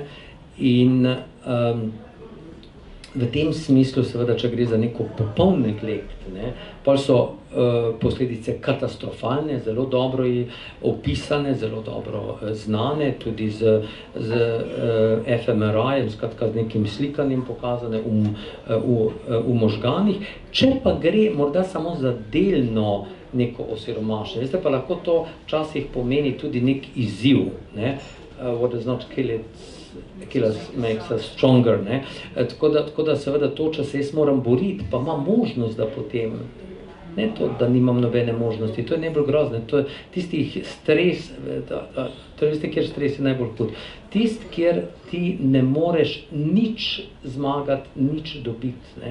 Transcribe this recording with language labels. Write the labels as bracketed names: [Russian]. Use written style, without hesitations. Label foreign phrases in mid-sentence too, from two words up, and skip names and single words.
[Slovenian] In v tem smislu, seveda, če gre za neko popoln neglekt, ne, pol so posledice katastrofalne, zelo dobro opisane, zelo dobro znane, tudi z fMRI-jem, skratka z nekim slikanjem pokazane v možganih. Če pa gre morda samo za delno neko osiromašenje, veste, pa lahko to včasih pomeni tudi nek izziv, ne, [English] what does not kill us makes us stronger, [Slovenian] ne. Tako da seveda to, če se jaz moram boriti, pa imam možnost, da potem, ne to, da nimam nobene možnosti, to je najbolj grozno, to je tistih stres, to je veste, kjer stres je najbolj hud. Tist, kjer ti ne moreš nič zmagati, nič dobiti, ne.